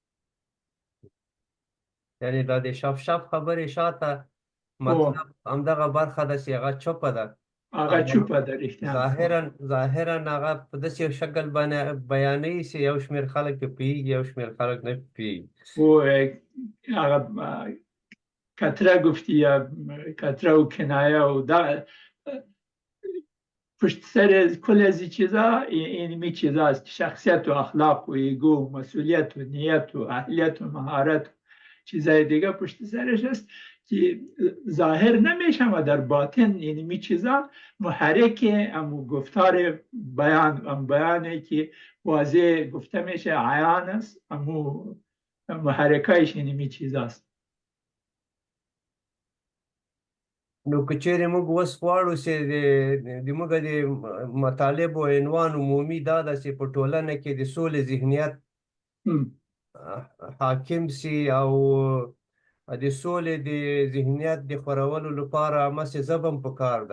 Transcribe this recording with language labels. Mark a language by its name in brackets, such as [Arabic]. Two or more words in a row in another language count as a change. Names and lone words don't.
[Pashto] یعنی دا د شف خبرې شاته مطلب همدغه برخه ده چې هغه چوپه ده هغه چوپه ده رښتیا ظاهرا هغه په داسې شکل باندې بیانوي چې یو شمېر خلک پرې پوهېږي یو شمېر خلک نه پوهېږي [Persian] و هغه کتره گفتی یا کتره و کنایه و پشت سر کل از این چیزا اینمی چیزا است که شخصیت و اخلاق و ایگو و مسئولیت و نیت و اهلیت و مهارت چیزای دیگه پشت سرش است که ظاهر نمیشه و در باطن اینمی چیزا محرک امو گفتار بیانه که واضح گفته میشه عیان است امو محرکایش اینمی چیزا است [Pashto] نو که چیرې موږ اوس غواړو چې د موږ د مطالبو عنوان عمومي دا ده چې په ټولنه کې د سولې ذهنیت حاکم سي او د سولې د ذهنیت د خپرولو لپاره همسې ژبه هم پکار ده